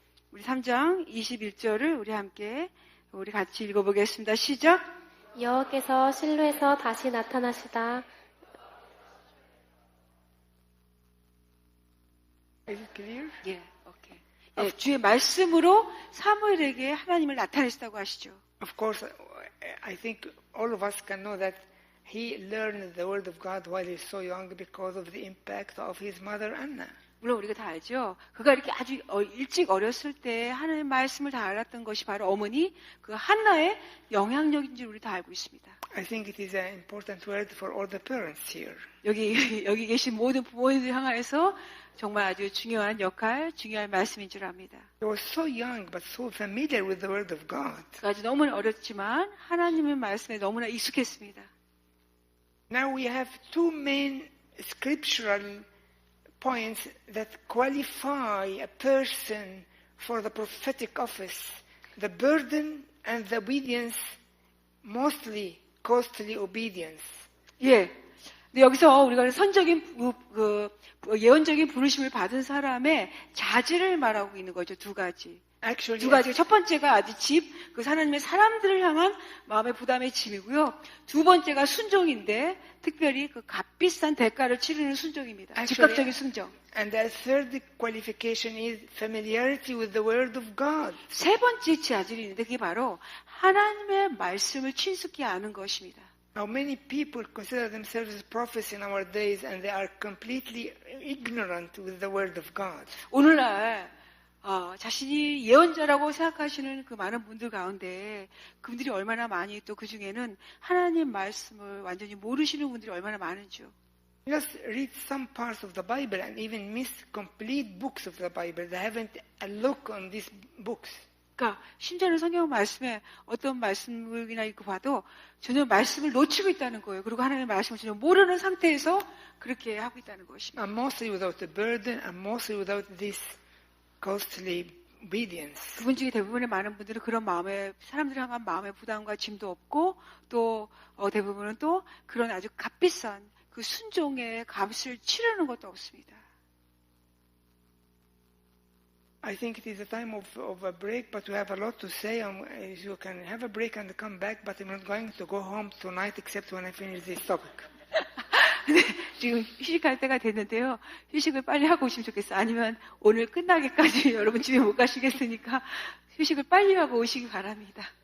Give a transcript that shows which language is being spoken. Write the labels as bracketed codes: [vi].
[ko] 우리 3장 21절을 우리 같이 읽어보겠습니다. 시작. 여호와께서 실로에서 다시 나타나시다. [en] Is it clear? [ko] 예, 오케이. 예, 주의 말씀으로 사무엘에게 하나님을 나타내셨다고 하시죠. [en] Of course, I think all of us can know that he learned the word of God while he was so young because of the impact of his mother Anna. [ko] 물론 우리가 다 알죠. 그가 이렇게 아주 일찍 어렸을 때 하나님의 말씀을 다 알았던 것이 바로 어머니 그 한나의 영향력인 줄 우리 다 알고 있습니다. [en] I think it is an important word for all the parents here. [ko] 여기 계신 모든 부모님들 향해서 정말 아주 중요한 역할, 중요한 말씀인 줄 압니다. [en] He was so young but so familiar with the word of God. [ko] 그가 아주 너무나 어렸지만 하나님의 말씀에 너무나 익숙했습니다. [en] Now we have two main scriptural points that qualify a person for the prophetic office: the burden and the obedience, mostly costly obedience. [ko] 예. 근데 여기서 우리가 선적인 예언적인 부르심을 받은 사람의 자질을 말하고 있는 거죠. 두 가지. [en] Actually, [ko] 두 가지. 첫 번째가 아주 그 하나님의 사람들을 향한 마음의 부담의 짐이고요. 두 번째가 순종인데 특별히 그 값비싼 대가를 치르는 순종입니다. 즉각적인 순종. [en] And the third qualification is familiarity with the word of God. [ko] 세 번째 자질이 있는데 그게 바로 하나님의 말씀을 친숙히 아는 것입니다. [en] Now many people consider themselves as prophets in our days and they are completely ignorant with the word of God. [ko] 오늘날 자신이 예언자라고 생각하시는 그 많은 분들 가운데 그분들이 얼마나 많이 또 그 중에는 하나님 말씀을 완전히 모르시는 분들이 얼마나 많은지요. [en] Just read some parts of the Bible and even miss complete books of the Bible. They haven't a look on these books. [ko] 그러니까 심지어는 성경 말씀에 어떤 말씀이나 이렇게 봐도 전혀 말씀을 놓치고 있다는 거예요. 그리고 하나님의 말씀을 전혀 모르는 상태에서 그렇게 하고 있다는 것입니다. [en] And mostly without the burden and mostly without this costly obedience. [ko] 그분 중에 대부분의 많은 분들은 그런 마음에 사람들 향한 마음의 부담과 짐도 없고 또 대부분은 또 그런 아주 값비싼 그 순종의 값을 치르는 것도 없습니다. [en] I think it is a time of a break, but we have a lot to say. You can have a break and come back, but I'm not going to go home tonight except when I finish this topic. [ko] 네, 지금 휴식할 때가 됐는데요. 휴식을 빨리 하고 오시면 좋겠어요. 아니면 오늘 끝나기까지 여러분 집에 못 가시겠으니까 휴식을 빨리 하고 오시기 바랍니다.